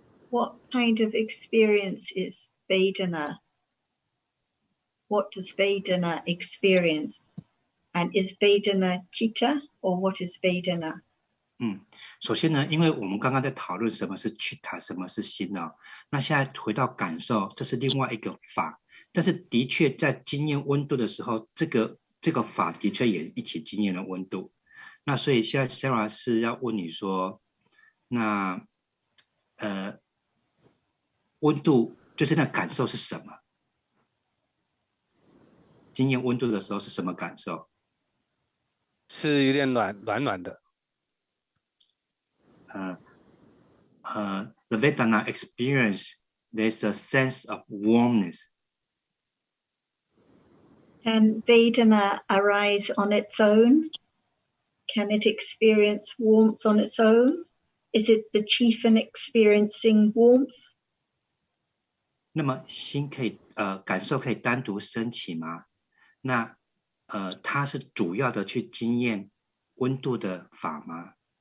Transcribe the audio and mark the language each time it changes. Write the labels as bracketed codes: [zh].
[en] What kind of experience is Vedana? What does Vedana experience? And is Vedana Chitta, or what is Vedana? [zh] 首先呢，因为我们刚刚在讨论什么是 Chitta， 什么是心啊，那现在回到感受，这是另外一个法。但是的确在经验温度的时候，这个法的确也一起经验了温度。那所以现在 Sarah 是要问你说，那温度就是那感受是什么？经验温度的时候是什么感受？是有点暖的。 [en] The Vedana experience, there's a sense of warmness. Can Vedana arise on its own? Can it experience warmth on its own? Is it the chieftain experiencing warmth? [zh] 那么心可以感受可以单独升起吗？那它是主要的去经验温度的法吗？